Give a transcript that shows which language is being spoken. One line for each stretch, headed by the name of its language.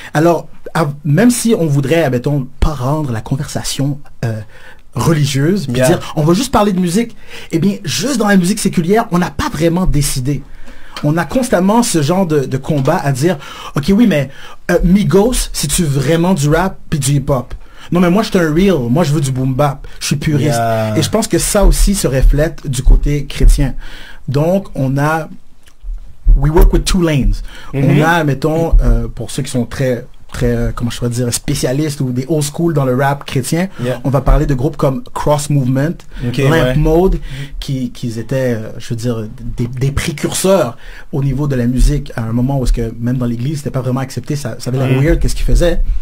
French: Alors, même si on voudrait, admettons, pas rendre la conversation religieuse, puis dire, on va juste parler de musique, eh bien, juste dans la musique séculière, on n'a pas vraiment décidé. On a constamment ce genre de combat à dire, ok, oui, mais Migos, c'est-tu vraiment du rap puis du hip-hop? Non, mais moi, je suis un real. Moi, je veux du boom bap. Je suis puriste. Et je pense que ça aussi se reflète du côté chrétien.
English: Donc, we work with two lanes.
French: On a, mettons, pour ceux qui sont très, comment je pourrais dire, spécialistes ou des old school dans le rap chrétien, on va parler de groupes comme Cross Movement, Lamp Mode, qui étaient, je veux dire, des précurseurs au niveau de la musique à un moment où est-ce que même dans l'église, c'était pas vraiment accepté, ça avait l'air weird qu'est-ce qu'ils faisaient.